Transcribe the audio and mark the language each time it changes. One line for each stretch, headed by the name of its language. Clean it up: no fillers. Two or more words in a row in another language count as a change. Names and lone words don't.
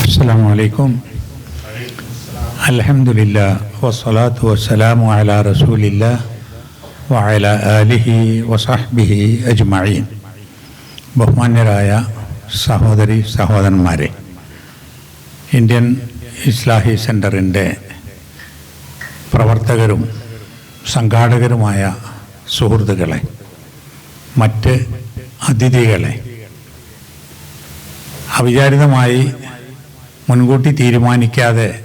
Arabic: السلام عليكم. الحمد لله والصلاة والسلام على رسول الله وعلى آله وصحبه أجمعين.
Malayalam: ബഹുമാന്യരായ സഹോദരി സഹോദരന്മാരെ, ഇന്ത്യൻ ഇസ്ലാഹി സെൻ്ററിൻ്റെ പ്രവർത്തകരും സംഘാടകരുമായ സുഹൃത്തുക്കളെ, മറ്റ് അതിഥികളെ, അവിചാരിതമായി മുൻകൂട്ടി തീരുമാനിക്കാതെ